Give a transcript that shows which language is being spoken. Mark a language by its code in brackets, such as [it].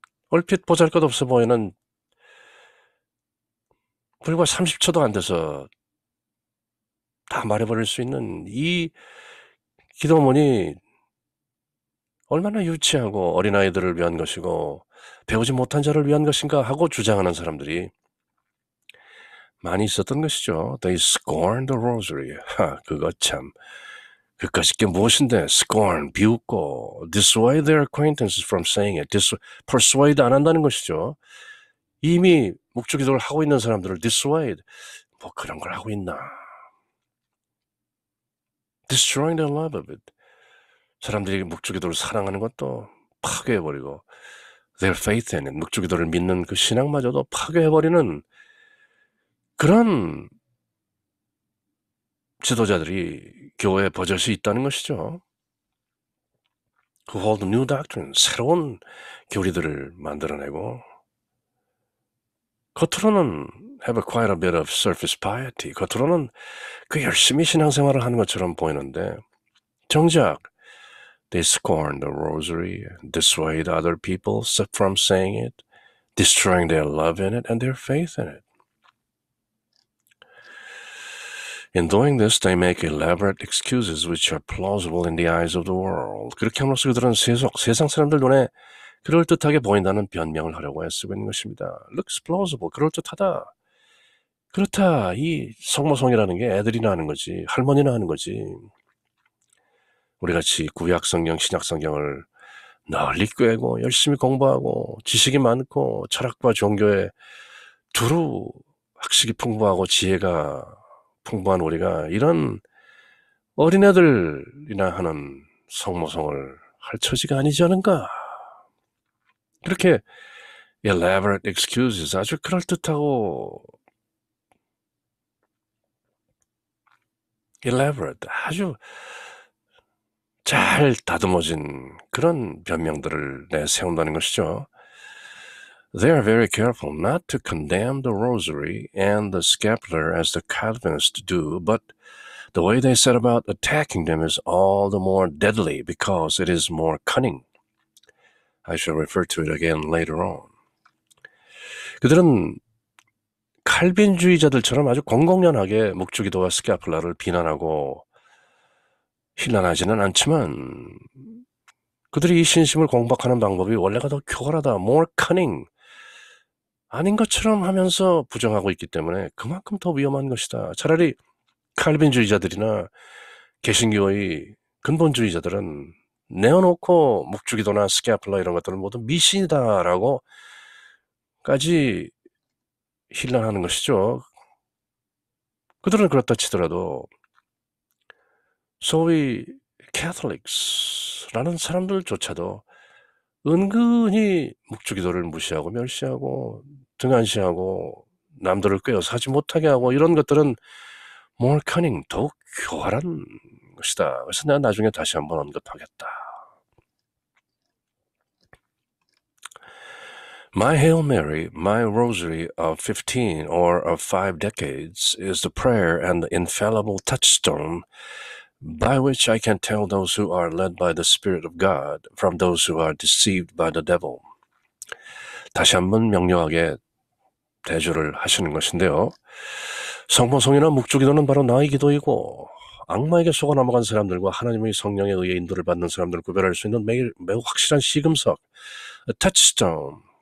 [ko] 얼핏 보잘것없어 보이는 불과 30초도 안 돼서 다 말해버릴 수 있는 이 기도문이 얼마나 유치하고 어린아이들을 위한 것이고 배우지 못한 자를 위한 것인가 하고 주장하는 사람들이 많이 있었던 것이죠. [en] They scorn the rosary. [ko] 그거 참 그까짓 게 무엇인데 [en] scorn, [ko] 비웃고 [en] dissuade their acquaintances from saying it. [ko] persuade 안 한다는 것이죠. 이미 묵주기도를 하고 있는 사람들을 dissuade, 뭐 그런 걸 하고 있나. [en] destroying the love of it. [ko] 사람들이 묵주기도를 사랑하는 것도 파괴해버리고 [en] their faith in it, [ko] 묵주기도를 믿는 그 신앙마저도 파괴해버리는 그런 지도자들이 교회에 버젓이 있다는 것이죠. [en] Who hold new doctrine, [ko] 새로운 교리들을 만들어내고 겉으로는 [en] have quite a bit of surface piety, [ko] 겉으로는 그 열심히 신앙생활을 하는 것처럼 보이는데 정작 [en] they scorn the rosary, dissuade other people from saying it, destroying their love in it and their faith in it. In doing this, they make elaborate excuses which are plausible in the eyes of the world. [ko] 그렇게 함으로써 그들은 세상 사람들 눈에 그럴듯하게 보인다는 변명을 하려고 애쓰고 있는 것입니다. [en] Looks plausible, [ko] 그럴듯하다. 그렇다, 이 성모성이라는 게 애들이나 하는 거지, 할머니나 하는 거지. 우리같이 구약성경, 신약성경을 널리 꿰고 열심히 공부하고 지식이 많고 철학과 종교에 두루 학식이 풍부하고 지혜가 풍부한 우리가 이런 어린애들이나 하는 성모성을 할 처지가 아니지 않은가. 그렇게 [en] elaborate excuses, [ko] 아주 그럴듯하고 elaborate, 아주 잘 다듬어진 그런 변명들을 내세운다는 것이죠. [en] They are very careful not to condemn the rosary and the scapular as the Calvinists do, but the way they set about attacking them is all the more deadly because it is more cunning. I shall refer to it again later on. [ko] 그들은 칼빈주의자들처럼 아주 공공연하게 묵주기도와 스카플라를 비난하고 힐난하지는 않지만 그들이 이 신심을 공박하는 방법이 원래가 더 교활하다, [en] more cunning, [ko] 아닌 것처럼 하면서 부정하고 있기 때문에 그만큼 더 위험한 것이다. 차라리 칼빈주의자들이나 개신교의 근본주의자들은 내어놓고 묵주기도나 스캐플라 이런 것들은 모두 미신이다라고까지 힐난하는 것이죠. 그들은 그렇다 치더라도 소위 캐톨릭스라는 사람들조차도 은근히 묵주기도를 무시하고 멸시하고 등한시하고 남들을 꿰어서 하지 못하게 하고 이런 것들은 [en] more cunning, [ko] 더욱 교활한 것이다. 그래서 내가 나중에 다시 한번 언급하겠다. [en] My Hail Mary, my rosary of 15 or of 5 decades is the prayer and the infallible touchstone by which I can tell those who are led by the Spirit of God from those who are deceived by the devil. [ko] 다시 한번 명료하게 대조를 하시는 것인데요. 성모성이나 묵주기도는 바로 나의 기도이고 악마에게 속아 넘어간 사람들과 하나님의 성령에 의해 인도를 받는 사람들을 구별할 수 있는 매우 확실한 시금석, touchstone.